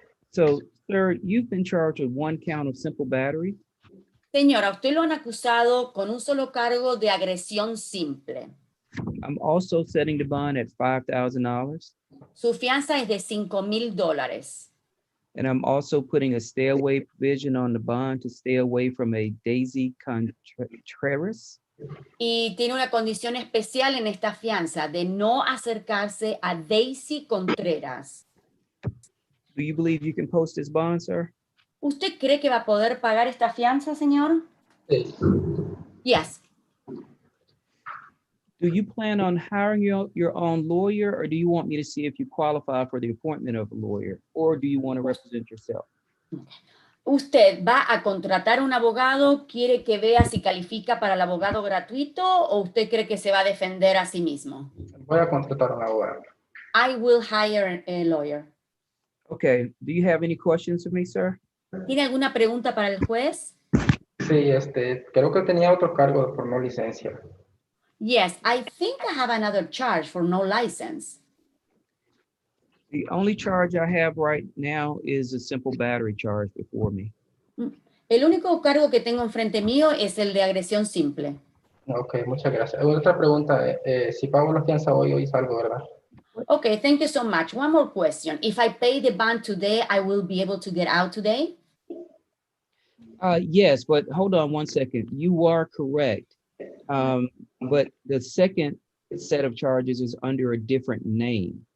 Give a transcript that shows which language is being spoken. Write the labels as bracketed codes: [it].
[en] So, sir, you've been charged with one count of simple battery. [es] Señora, usted lo han acusado con un solo cargo de agresión simple. [en] I'm also setting the bond at $5,000. [es] Su fianza es de $5,000. [en] And I'm also putting a stay away provision on the bond to stay away from a Daisy Contreras. [es] Y tiene una condición especial en esta fianza de no acercarse a Daisy Contreras. [en] Do you believe you can post this bond, sir? [es] ¿Usted cree que va a poder pagar esta fianza, señor? Sí. [en] Yes. Do you plan on hiring your own lawyer, or do you want me to see if you qualify for the appointment of a lawyer, or do you want to represent yourself? [es] ¿Usted va a contratar un abogado? ¿Quiere que vea si califica para el abogado gratuito o usted cree que se va a defender a sí mismo? Voy a contratar a un abogado. [en] I will hire a lawyer. Okay, do you have any questions for me, sir? [es] ¿Tiene alguna pregunta para el juez? Sí, creo que tenía otro cargo por no licencia. [en] Yes, I think I have another charge for no license. The only charge I have right now is a simple battery charge before me. [es] El único cargo que tengo enfrente mío es el de agresión simple. Ok, muchas gracias. Otra pregunta, si pago la fianza hoy salgo, ¿verdad? [en] Okay, thank you so much. One more question. If I pay the bond today, I will be able to get out today? Yes, but hold on one second. You are correct. But the second set of charges is under a different name.